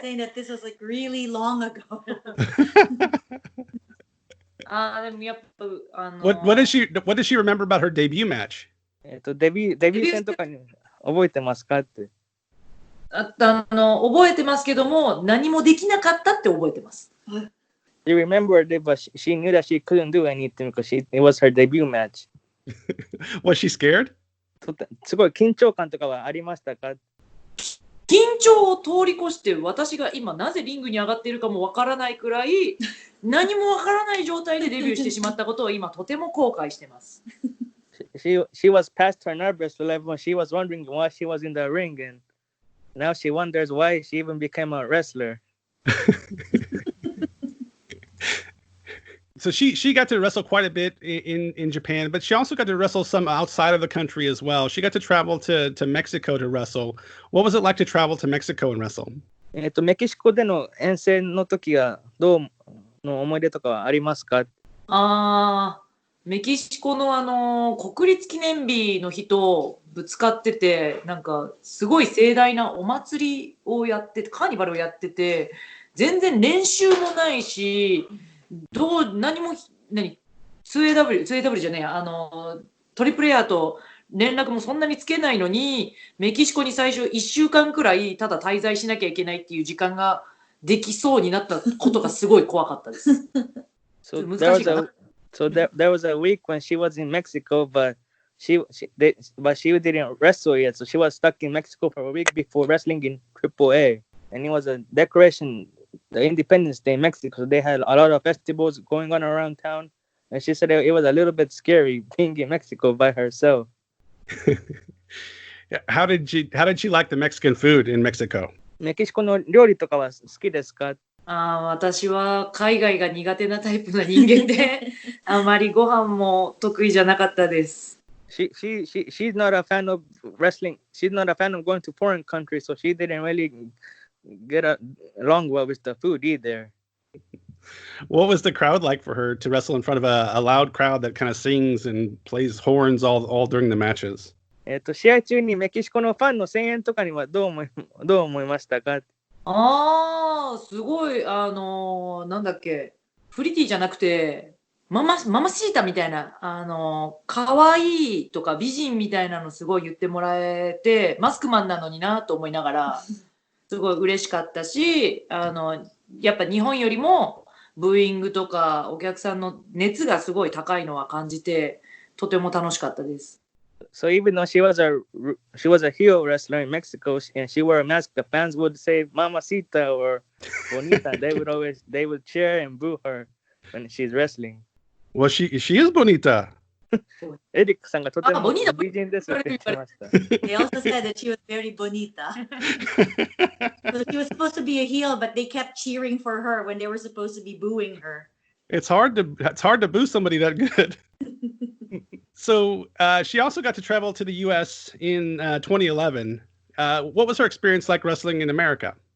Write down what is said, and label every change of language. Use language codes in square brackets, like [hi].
[en] She's saying that this was like really long ago. [ja] でもやっぱ [en] What does she remember about her debut match? [ja] デビュー戦とかに覚えてますかって。覚えてますけども何もできなかったって覚えてます。 [en] She remembered it, but she knew that she couldn't do anything because it was her debut match. Was she scared? [ja] すごい緊張感とかはありましたか？緊張を通り越して私が今なぜリングに上がっているかもわからないくらい何もわからない状態でデビューしてしまったことを今とても後悔してます。 [en] She was past her nervous level and she was wondering why she was in the ring and now she wonders why she even became a wrestler. So she got to wrestle quite a bit in Japan, but she also got to wrestle some outside of the country as well. She got to travel to Mexico to wrestle. What was it like to travel to Mexico and wrestle? [ja] メキシコでの遠征の時はどうの思い出とかはありますか？メキシコの国立記念日の日とぶつかってて、なんかすごい盛大なお祭りをやってて、カーニバルをやってて、全然練習もないし、何も、2AW じゃねえや、トリプレアと連絡もそんなにつけないのに、メキシコに最初1週間くらいただ滞在しなきゃいけないっていう時間ができそうになったことがすごい怖かったです。 [en] So there was a week when she was in Mexico, but she didn't wrestle yet. So she was stuck in Mexico for a week before wrestling in AAA, and it was a decoration, the Independence Day in Mexico. So they had a lot of festivals going on around town, and she said it was a little bit scary being in Mexico by herself. How did she like the Mexican food in Mexico? [ja] メキシコの料理とかは好きですか？私は海外が苦手なタイプの人間であまりご飯も得意じゃなかったです。 [en] She's not a fan of wrestling. She's not a fan of going to foreign countries, so she didn't really get along well with the food either. What was the crowd like for her to wrestle in front of a loud crowd that kind of sings and plays horns all during the matches? [ja] 試合中にメキシコのファンの声援とかにはどう思いましたか？すごい、なんだっけ、プリティじゃなくて、ママシータみたいな、可愛いとか美人みたいなのすごい言ってもらえて、マスクマンなのになと思いながら、すごい嬉しかったし、やっぱ日本よりもブーイングとかお客さんの熱がすごい高いのは感じて、とても楽しかったです。 [en] So even though she was a heel wrestler in Mexico and she wore a mask, the fans would say "Mamacita" or "Bonita." they would cheer and boo her when she's wrestling. Well, she is bonita. [ja] エリックさんがとても美人ですって言ってました。 [en] They also said that she was very bonita. So she was supposed to be a heel, but they kept cheering for her when they were supposed to be booing her. It's hard to boo somebody that good. So she also got to travel to the U.S. in 2011. What was her experience like wrestling in America?